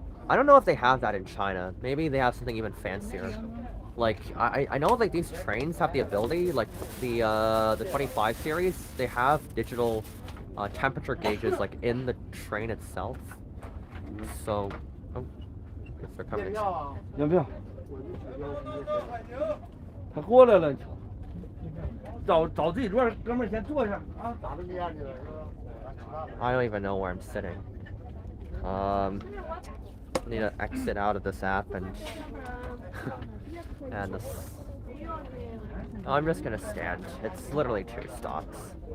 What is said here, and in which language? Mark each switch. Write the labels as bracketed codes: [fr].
[en] I don't know if they have that in China. Maybe they have something even fancier. Like, I know, like, these trains have the ability, like the 25 series, they have digital temperature gauges, like, in the train itself. So, oh, I guess they're coming. [zh] 要不要？他过来了，找自己座，哥们儿先坐下啊，咋的这样去了是吧？ [en] I don't even know where I'm sitting. Need to exit out of this app and and this. Oh, I'm just gonna stand. It's literally 2 stops.